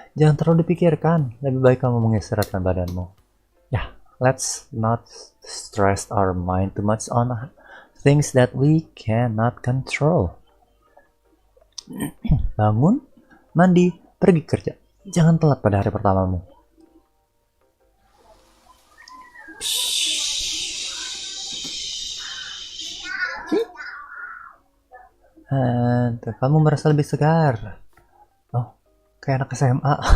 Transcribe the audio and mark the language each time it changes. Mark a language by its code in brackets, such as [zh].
[id] Jangan terlalu dipikirkan, lebih baik kamu mengistirahatkan badanmu. [en] Let's not stress our mind too much on things that we cannot control. [id] Bangun, mandi, pergi kerja. Jangan telat pada hari pertamamu. Kamu merasa lebih segar. Oh, kayak anak SMA.